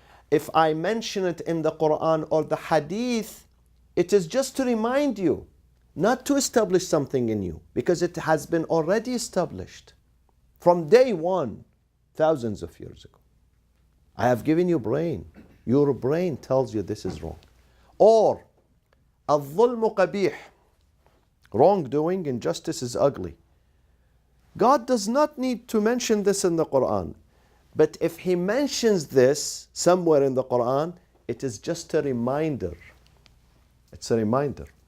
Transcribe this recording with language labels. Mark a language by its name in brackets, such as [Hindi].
[English] If I mention it in the Quran or the Hadith, it is just to remind you, not to establish something in you, because it has been already established from day one, thousands of years ago. I have given you brain. Your brain tells you this is wrong. [Arabic] Or, الظلم قبيح. [English] Wrongdoing, injustice is ugly. God does not need to mention this in the Quran. But if He mentions this somewhere in the Quran, it is just a reminder. It's a reminder.